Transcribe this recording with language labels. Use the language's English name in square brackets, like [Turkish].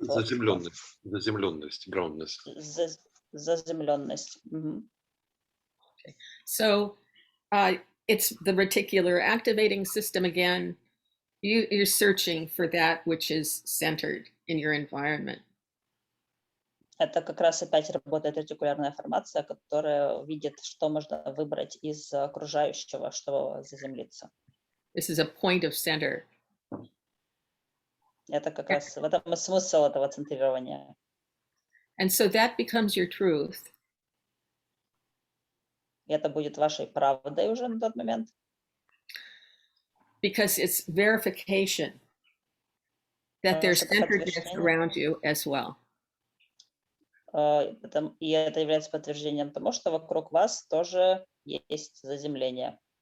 [Russian] Заземленность, groundness. Заземленность. [English] Okay. So it's the reticular activating system again. You're searching for that which is centered in your environment. [Russian] Это как раз опять работает ретикулярная формация, которая видит, что можно выбрать из окружающего, чтобы заземлиться. [English] This is a point of center. [Russian] Это как раз в этом и смысл этого центрирования. [English] And so that becomes your truth. [Russian] И это будет вашей правдой уже на тот момент. [English] Because it's verification that there's centeredness around you as well. [Russian] И это является подтверждением тому, что вокруг вас тоже есть заземление.